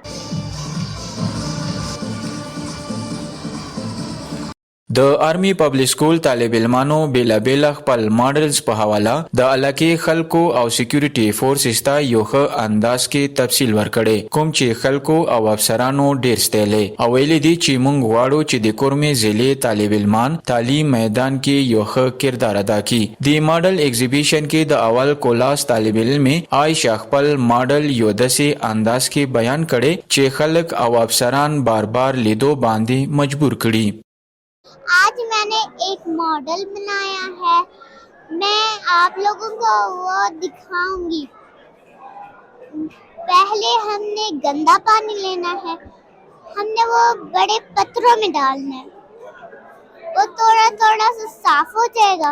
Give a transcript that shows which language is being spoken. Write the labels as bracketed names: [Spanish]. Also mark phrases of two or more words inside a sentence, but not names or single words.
[Pashto] د آرمي پبلک سکول طالب علمانو بیلابیل خپل ماډلز په حواله د علاقې خلکو او سکیورټي فورسز ته یو ښه انداز کې تفصیل ورکړي کوم چې خلکو او افسرانو ډیر ستایلی او ویلي دي چې موږ غواړو چې د کورمې ضلع طالب علمان تعلیم میدان کې یو ښه کردار ادا کړي. د ماډل ایگزیبیشن کې د اول کلاس طالب علم عائشہ خپل ماډل یو داسې انداز کې بیان کړي چې خلک او افسران بار بار لیدو باندې مجبور کړي. [Urdu] آج میں نے ایک ماڈل بنایا ہے، میں آپ لوگوں کو وہ دکھاؤں گی. پہلے ہم نے گندا پانی لینا ہے، ہم نے وہ بڑے پتھروں میں ڈالنا ہے، وہ تھوڑا تھوڑا سا صاف ہو جائے گا.